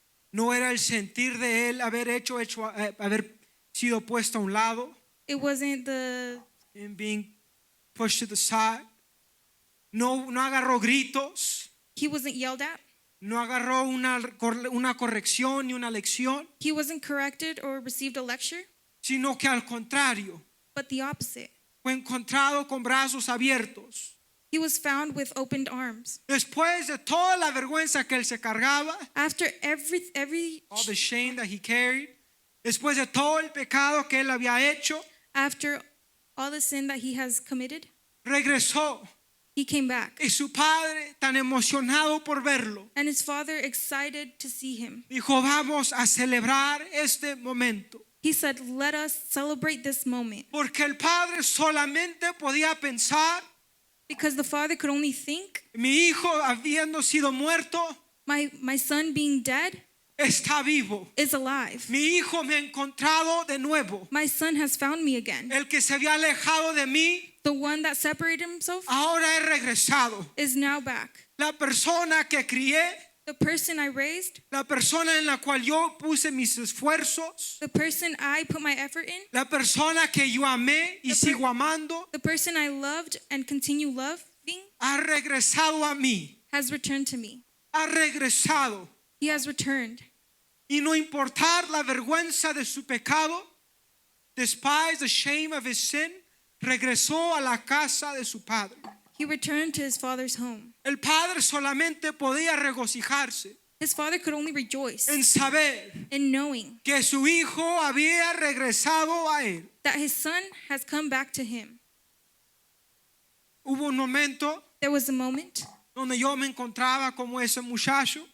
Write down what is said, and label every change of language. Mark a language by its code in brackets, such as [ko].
[es] No era el sentir de él haber haber sido puesto a un lado, [en] the and being pushed to the side. [es] No agarró gritos, [en] he wasn't yelled at. [es] no agarró una corrección ni una lección, [en] He wasn't corrected or received a lecture, [es] sino que al contrario, [en] but the opposite. [es] fue encontrado con brazos abiertos. [en] He was found with opened arms. [es] Después de toda la vergüenza que él se cargaba, [en] After every all the shame that he carried, [es] después de todo el pecado que él había hecho, [en] after all the sin that he has committed, [es] regresó. [en] he came back. [es] Y su padre, tan emocionado por verlo, [en] And his father, excited to see him, [es] dijo, vamos a celebrar este momento. [en] he said, "Let us celebrate this moment." [es] Porque el padre solamente podía pensar, [en] Because the father could only think, [es] mi hijo habiendo sido muerto, [en] my son being dead [es] está vivo. [en] is alive. [es] Mi hijo me ha encontrado de nuevo. [en] My son has found me again. [es] El que se había alejado de mí, [en] The one that separated himself [es] ahora he regresado. [en] is now back. [es] La persona que crié, [en] The person I raised, [es] la persona en la cual yo puse mis esfuerzos, [en] the person I put my effort in, [es] la persona que yo amé y sigo amando, [en] the person I loved and continue loving, [es] ha regresado a mí. [en] has returned to me. [es] Ha regresado. [en] He has returned. [es] Y no importar la vergüenza de su pecado, [en] despise the shame of his sin, [es] regresó a la casa de su padre. [en] He returned to his father's home. [es] El padre solamente podía regocijarse [en] His father could only rejoice [es] en saber [en] in knowing [es] que su hijo había regresado a él. [en] that his son has come back to him. [es] Hubo un momento [en] There was a moment [es] donde yo me encontraba como ese muchacho